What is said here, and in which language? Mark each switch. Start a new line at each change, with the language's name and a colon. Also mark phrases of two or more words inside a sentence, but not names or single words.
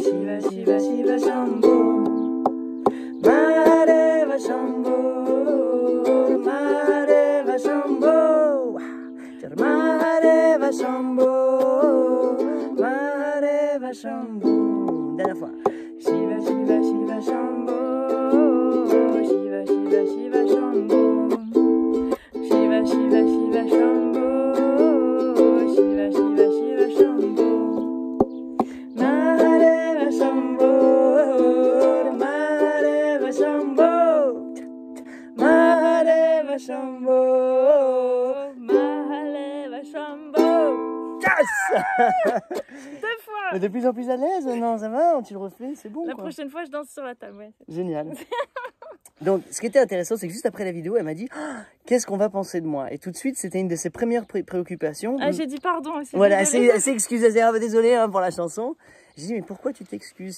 Sanskrit: Shiva Shiva Shiva Shambho. Mahadeva Shambho. Mahadeva Shambho. Mahadeva Shambho. Mahadeva Shambho.
French: Dernière fois.
Sanskrit: Shiva Shiva Shiva Shambho. Shiva Shiva Shiva Shambho. Shiva Shiva Shiva Shambho. Shiva Shiva Shiva Shambho. Mahadeva Shambho. Mahadeva Shambho. Mahadeva Shambho. Mahadeva Shambho.
French: Yes. 2 fois. Mais de plus en plus à l'aise, non, ça va, tu le refais, c'est bon. La quoi. prochaine fois, je danse sur la table, ouais. Génial. Donc, ce qui était intéressant, c'est que juste après la vidéo, elle m'a dit ah, qu'est-ce qu'on va penser de moi? Et tout de suite, c'était une de ses premières préoccupations. Ah, j'ai dit pardon aussi. Voilà, elle s'est excusée, elle s'est dit ah, désolée hein, pour la chanson. J'ai dit mais pourquoi tu t'excuses?